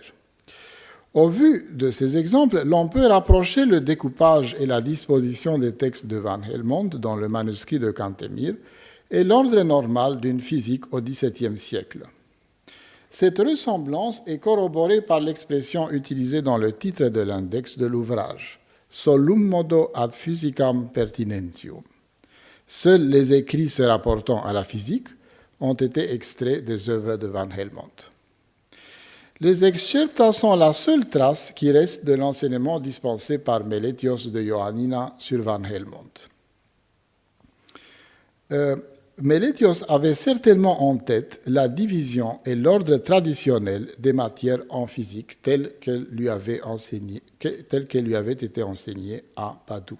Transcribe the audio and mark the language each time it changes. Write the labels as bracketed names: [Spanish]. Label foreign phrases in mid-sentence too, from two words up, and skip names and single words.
[French] Au vu de ces exemples, l'on peut rapprocher le découpage et la disposition des textes de Van Helmont dans le manuscrit de Cantemir et l'ordre normal d'une physique au XVIIe siècle. Cette ressemblance est corroborée par l'expression utilisée dans le titre de l'index de l'ouvrage, [Latin] solum modo ad physicam pertinentium. [French] Seuls les écrits se rapportant à la physique ont été extraits des œuvres de Van Helmont. Les excerpta sont la seule trace qui reste de l'enseignement dispensé par Meletios de Ioannina sur Van Helmont. Meletios avait certainement en tête la division et l'ordre traditionnel des matières en physique telles qu'elles lui avaient été enseignées à Padoue.